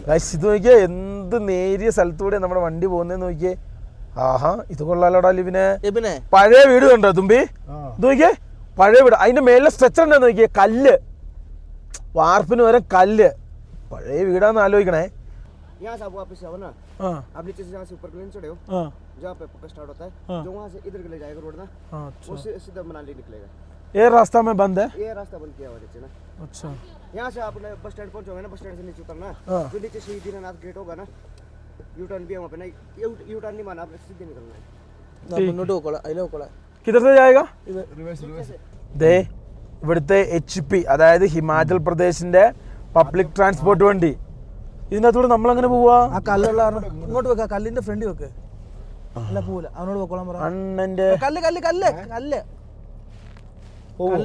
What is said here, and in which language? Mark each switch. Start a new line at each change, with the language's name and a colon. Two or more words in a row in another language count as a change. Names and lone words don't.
Malayalam: ഗൈസ്, ഇത് നോക്കിയേ, എന്ത് നേരിയ സ്ഥലത്തൂടെ നമ്മുടെ വണ്ടി പോകുന്നതെന്ന് നോക്കിയേ. ആഹാ, ഇത് കൊള്ളാലോടാ ലിവിനെ. പഴയ വീട് കണ്ടോ തുമ്പി? ഇത് നോക്കിയേ, പഴയ വീട്. അതിന്റെ മേലെ സ്ട്രെച്ചർ ഉണ്ടെന്ന് നോക്കിയേ, കല്ല്, വാർപ്പിന് വരെ കല്ല്. പഴയ വീടാന്ന് ആലോചിക്കണേ.
Hindi: यहाँ से आप वापस आओ ना, आप नीचे से जहाँ से ऊपर प्लेन चढ़े हो, जहाँ पे पक्का स्टार्ट होता है, जो वहाँ से इधर के ले जाएगा रोड ना, वो सीधा मनाली निकलेगा. ये रास्ता में बंद है? ये रास्ता बंद किया हुआ नीचे ना. अच्छा, यहाँ से आप
English: bus stand
Hindi: पहुँचोगे ना,
English: bus stand
Hindi: से नीचे उतरना, जो नीचे शहीद दीनानाथ गेट होगा ना,
English: U turn
Hindi: भी है वहाँ पे ना.
English: U turn
Hindi: नहीं माना, आपने सीधे निकलना है.
Malayalam: മുന്നോട്ട് പോക്കോളാം, അതിലെ പോക്കോളാം.
Hindi: किधर से जाएगा?
Malayalam: ദേ ഇവിടുത്തെ HP, അതായത് ഹിമാചൽ പ്രദേശിന്റെ
English: public transport
Malayalam: വണ്ടി. ഇതിനകത്തൂടെ നമ്മളങ്ങനെ പോവാ. ആ കല്ലുള്ള ഇങ്ങോട്ട് വെക്ക, കല്ലിന്റെ ഫ്രണ്ട് വെക്ക്. അല്ല പോവില്ല, അവനോട് പോക്കോളാൻ പറ. അണ്ണന്റെ കല്ല് കല്ല് കല്ല് കല്ല് കല്ല,